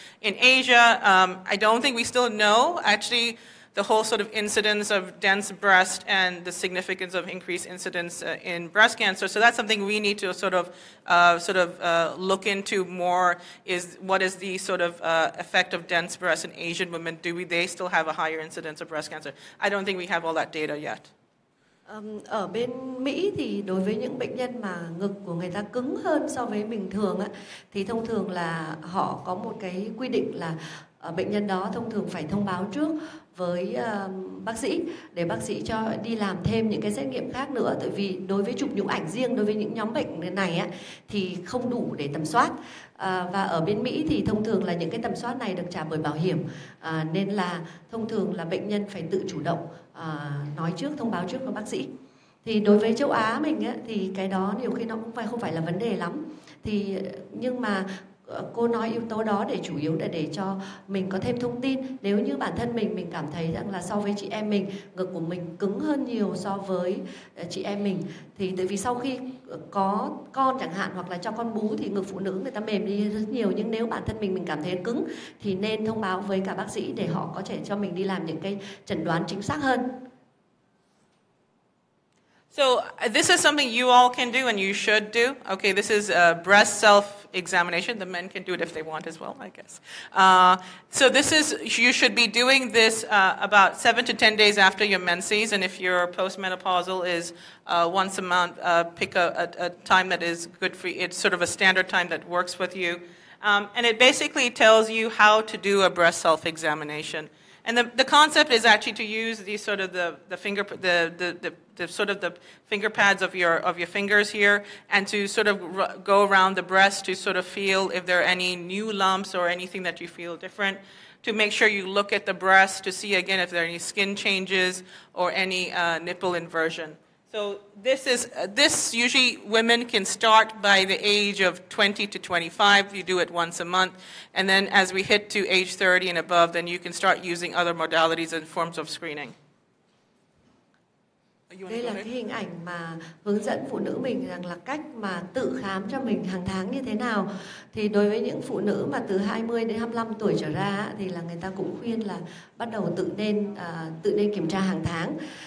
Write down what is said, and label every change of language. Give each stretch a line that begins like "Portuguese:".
English: In Asia, I don't think we still know, actually, the whole sort of incidence of dense breast and the significance of increased incidence in breast cancer. So that's something we need to sort of look into more, is what is the sort of effect of dense breast in Asian women? They still have a higher incidence of breast cancer? I don't think we have all that data yet.
Vietnamese: Ở bên Mỹ thì đối với những bệnh nhân mà ngực của người ta cứng hơn so với bình thường á, thì thông thường là họ có một cái quy định là bệnh nhân đó thông thường phải thông báo trước với bác sĩ để bác sĩ cho đi làm thêm những cái xét nghiệm khác nữa, tại vì đối với chụp nhũ ảnh riêng đối với những nhóm bệnh này á, thì không đủ để tầm soát. Và ở bên Mỹ thì thông thường là những cái tầm soát này được trả bởi bảo hiểm, nên là thông thường là bệnh nhân phải tự chủ động nói trước, thông báo trước với bác sĩ. Thì đối với châu Á mình á, thì cái đó nhiều khi nó cũng không phải là vấn đề lắm. Thì nhưng mà cô nói yếu tố đó để chủ yếu là để cho mình có thêm thông tin. Nếu như bản thân mình cảm thấy rằng là so với chị em mình, ngực của mình cứng hơn nhiều so với chị em mình, thì tại vì sau khi có con chẳng hạn hoặc là cho con bú thì ngực phụ nữ người ta mềm đi rất nhiều, nhưng nếu bản thân mình cảm thấy cứng thì nên thông báo với cả bác sĩ để họ có thể cho mình đi làm những cái chẩn đoán chính xác hơn.
English: So this is something you all can do and you should do. Okay, this is breast self-examination. The men can do it if they want as well, I guess. So this is, you should be doing this about 7 to 10 days after your menses, and if your postmenopausal is once a month, pick a time that is good for you. It's sort of a standard time that works with you. And it basically tells you how to do a breast self-examination. And the concept is actually to use these sort of the finger pads of your fingers here, and to sort of go around the breast to sort of feel if there are any new lumps or anything that you feel different. To make sure you look at the breast to see again if there are any skin changes or any nipple inversion. So this usually women can start by the age of 20 to 25. You do it once a month. And then as we hit to age 30 and above, then you can start using other modalities and forms of screening.
Vietnamese: Đây là cái hình ảnh mà hướng dẫn phụ nữ mình rằng là cách mà tự khám cho mình hàng tháng như thế nào. Thì đối với những phụ nữ mà từ 20 đến 25 tuổi trở ra thì là người ta cũng khuyên là bắt đầu tự nên kiểm tra hàng tháng.